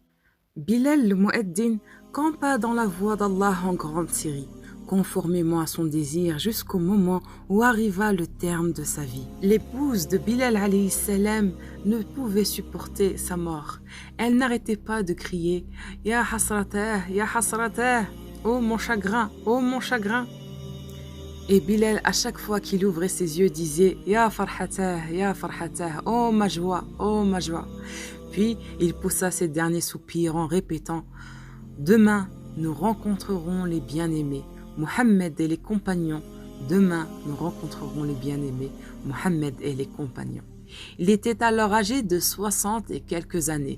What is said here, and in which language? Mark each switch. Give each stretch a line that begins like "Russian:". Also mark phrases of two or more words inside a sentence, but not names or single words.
French: Bilal le Mu'addin campa dans la voie d'Allah en grande Syrie, conformément à son désir jusqu'au moment où arriva le terme de sa vie. L'épouse de Bilal
Arabic: عليه السلام
French: ne pouvait supporter sa mort. Elle n'arrêtait pas de crier «
Arabic: يا حسرتاه يا حسرتاه
French: » « Oh mon chagrin, oh mon chagrin » Et Bilal, à chaque fois qu'il ouvrait ses yeux, disait «
Arabic: يا فرحتاه يا فرحتاه,
French: oh ma joie, oh ma joie » Puis il poussa ses derniers soupirs en répétant « Demain, nous rencontrerons les bien-aimés, Mohammed et les compagnons. Demain, nous rencontrerons les bien-aimés, Mohammed et les compagnons. » Il était alors âgé de 60 et quelques années.